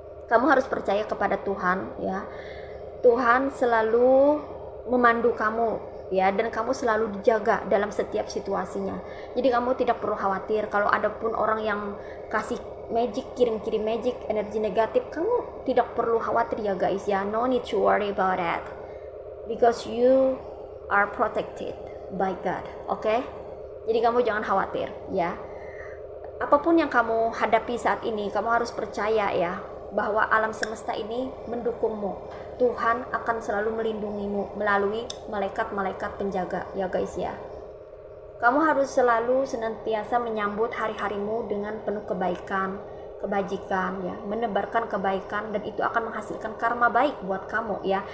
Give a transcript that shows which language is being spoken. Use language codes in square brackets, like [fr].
[id] Kamu harus percaya kepada Tuhan ya. Tuhan selalu memandu kamu ya, dan kamu selalu dijaga dalam setiap situasinya. Jadi kamu tidak perlu khawatir kalau ada pun orang yang kasih magic, kirim magic, energi negatif. Kamu tidak perlu khawatir ya guys ya. [en] No need to worry about that, because you are protected by God. Oke? [id] Jadi kamu jangan khawatir ya. Apapun yang kamu hadapi saat ini, kamu harus percaya ya bahwa alam semesta ini mendukungmu. Tuhan akan selalu melindungimu melalui malaikat-malaikat penjaga ya guys ya. Kamu harus selalu senantiasa menyambut hari-harimu dengan penuh kebaikan, kebajikan ya, menebarkan kebaikan, dan itu akan menghasilkan karma baik buat kamu ya.